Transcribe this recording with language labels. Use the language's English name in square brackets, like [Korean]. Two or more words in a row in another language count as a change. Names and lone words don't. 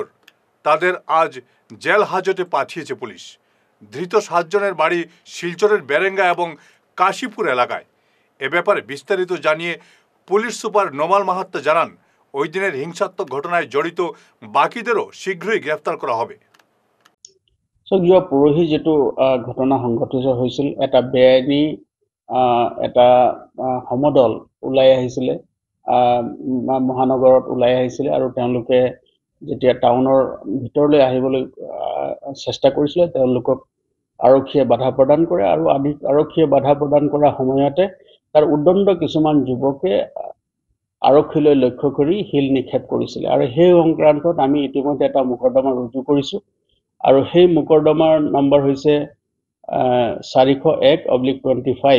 [Bangla] তাদের আজ জেল হাজতে পাঠিয়েছে পুলিশ। ধৃত 7 জনের বাড়ি শিলচরের বেরেঙ্গা এবং কাশীপুর এলাকায়। এ ব্যাপারে বিস্তারিত জানিয়ে পুলিশ সুপার নোমাল মাহাত্তা জানান, ওই দিনের হিংসাত্মক ঘটনায় জড়িত বাকিদেরও শীঘ্রই গ্রেফতার করা হবে। [Assamese] যোৱা পৰহি যেটো ঘটনা সংঘটিত হৈছিল, এটা বেআইনী এটা সমদল ওলাই আহিছিলে, মহানগৰত ওলাই আহিছিলে আৰু তেওঁলোকে যেতিয়া টাউনৰ ভিতৰলৈ আহিবলৈ চেষ্টা কৰিছিলে, তেওঁলোকক আৰক্ষীয়ে বাধা প্ৰদান কৰে আৰু আৰক্ষীয়ে বাধা প্ৰদান কৰা সময়তে তাৰ উদ্দণ্ড কিছুমান যুৱকে আৰক্ষীলৈ লক্ষ্য কৰি শিল নিক্ষেপ কৰিছিলে আৰু সেই সংক্ৰান্তত আমি ইতিমধ্যে এটা মোকৰ্দমা ৰুজু কৰিছোঁ আৰু সেই মোকৰ্দমাৰ নম্বৰ হৈছে 401/25।